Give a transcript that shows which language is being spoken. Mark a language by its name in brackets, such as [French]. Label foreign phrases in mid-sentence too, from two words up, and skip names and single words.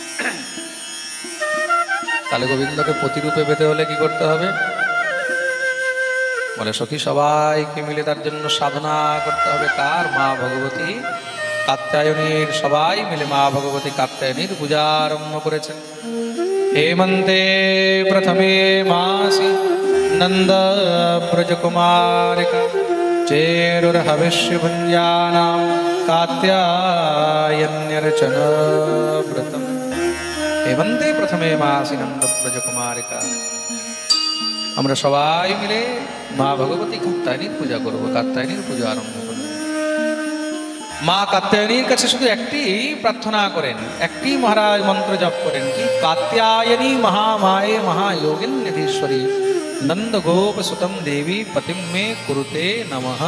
[Bangla] তাহলে গোবিন্দকে প্রতিরূপে পেতে হলে কি করতে হবে? বলে সখী, সবাইকে মিলে তার জন্য সাধনা করতে হবে। কার? মা ভগবতী কাত্যায়নীর। সবাই মিলে মা ভগবতী কাত্যায়নীর পূজা আরম্ভ করেছেন। [Sanskrit] हेमन्ते प्रथमे मासि नन्द ब्रजकुमारिका चेरुर्हविष्यभुञ्जानां कात्यायन्यर्चन व्रतम्। हेमन्ते प्रथमे मासि नन्द ब्रजकुमारिका। [Bangla] আমরা সবাই মিলে মা ভগবতী কাত্যায়নীর পূজা করব, কাত্যায়নীর পূজা আরম্ভ করব। মা কাত্যায়নীর কাছে শুধু একটি প্রার্থনা করেন, একটি মহারাজ মন্ত্র জপ করেন, কি? [Sanskrit] কাত্যায়নী মহামায়ে মহাযোগিনীশ্বরী নন্দ গোপ সুতম দেবী পতিম মে কুরুতে নমঃ।